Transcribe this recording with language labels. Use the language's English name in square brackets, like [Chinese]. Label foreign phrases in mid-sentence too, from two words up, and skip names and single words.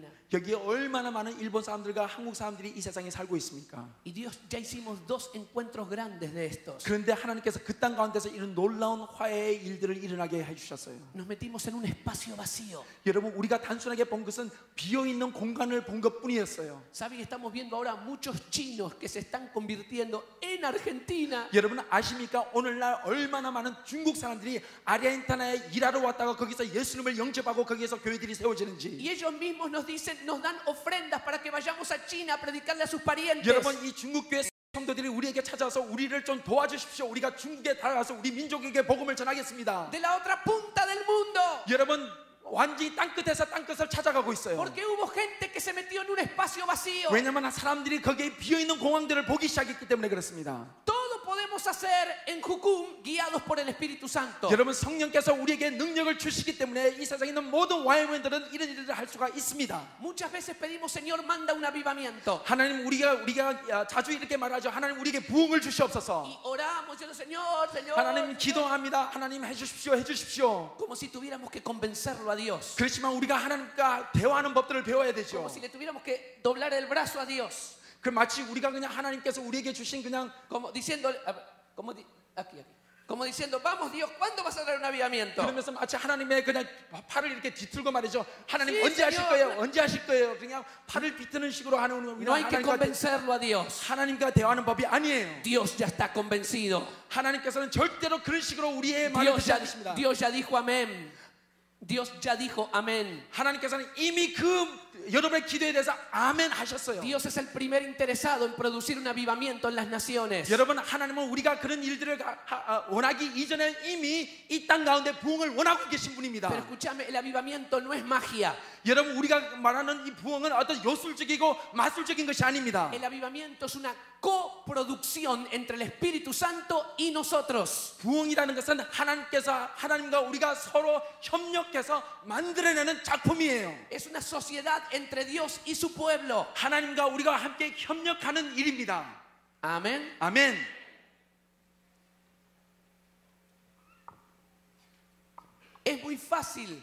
[Korean] 여기에 얼마나 많은 일본 사람들과 한국 사람들이 이 세상에 살고 있습니까? [Spanish] Y Dios, ya hicimos 2 encuentros grandes de estos. [Korean] 그런데 하나님께서 그 땅 가운데서 이런 놀라운 화해의 일들을 일어나게 해주셨어요. [Spanish] Nos metimos en un espacio vacío. [Korean] 여러분 우리가 단순하게 본 것은 비어있는 공간을 본 것뿐이었어요. [Spanish] ¿Saben? Estamos viendo ahora muchos chinos que se están convirtiendo en Argentina. [Korean] 여러분 아십니까? 오늘날 얼마나 많은 중국 사람들이 아르헨티나에 일하러 왔다가 거기서 예수님을 영접하고 거기에서 교회들이 세워지는지. [Spanish] Y ellos mismos nos dicen, nos dan ofrendas para que vayamos a China a predicarle a sus parientes. [Korean] 여러분 이 중국 교회 성도들이 우리에게 찾아서 우리를 좀 도와주십시오. 우리가 중국에 달아가서 우리 민족에게 복음을 전하겠습니다. [Spanish] De la otra punta del mundo. [Korean] 여러분 완전히 땅끝에서 땅끝을 찾아가고 있어요. [Spanish] Porque hubo gente que se metió en un espacio vacío. [Korean] 왜냐하면 사람들이 거기에 비어있는 공항들을 보기 시작했기 때문에 그렇습니다. [Spanish] Todo podemos hacer en Jucum guiados por el Espíritu Santo. [Korean] 여러분 성령께서 우리에게 능력을 주시기 때문에 이 세상에 있는 모든 와이원들은 이런 일을 할 수가 있습니다. [Spanish] Muchas veces pedimos, Señor, manda un avivamiento. [Korean] 하나님 우리가 자주 이렇게 말하죠. 하나님 우리에게 부흥을 주시옵소서. [Spanish] Y oramos, diciendo, Señor, Señor, [Korean] 하나님 [Spanish] Señor, [Korean] 기도합니다. 하나님 해주십시오. [Spanish] como si tuviéramos que convencerlo a Dios. [Korean] 그렇지만 우리가 하나님과 대화하는 법들을 배워야 되죠. [Spanish] Como si le tuviéramos que doblar el brazo a Dios. [Korean] 그 마치 우리가 그냥 하나님께서 우리에게 주신 그냥 [Spanish] Como diciendo, aquí. Como diciendo, vamos Dios, ¿cuándo vas a traer un avivamiento? [Korean] 그러면서 마치 하나님의 그냥 팔을 이렇게 뒤틀고 말이죠. 하나님 [Spanish] Sí, [Korean] 언제 하실 [Spanish] Señor. [Korean] 거예요? 언제 하실 거예요? 그냥 팔을 비트는 식으로 하는 [Spanish] No hay que convencerlo a Dios. [Korean] 하나님과 대화하는 법이 아니에요. [Spanish] Dios ya está convencido. [Korean] 하나님께서는 절대로 그런 식으로 우리의 말을 듣지 않으십니다. [Spanish] Dios ya dijo amén. Dios ya dijo amén. [Korean] 하나님께서는 이미 그 여러분의 기도에 대해서 아멘 하셨어요. [Spanish] Dios es el primer interesado en producir un avivamiento en las naciones. [Korean] 여러분 하나님은 우리가 그런 일들을 원하기 이전에 이미 이 땅 가운데 부흥을 원하고 계신 분입니다. [Spanish] Pero escúchame, el avivamiento no es magia. [Korean] 여러분 우리가 말하는 이 부흥은 어떤 요술적이고 마술적인 것이 아닙니다. [Spanish] El avivamiento es una coproducción entre el Espíritu Santo y nosotros. [Korean] 부흥이라는 것은 하나님과 우리가 서로 협력해서 만들어내는 작품이에요. [Spanish] Es una sociedad entre Dios y su pueblo. [Korean] 하나님과 우리가 함께 협력하는 일입니다. [Spanish] Amén. [Korean] 아멘. [Spanish] Es muy fácil.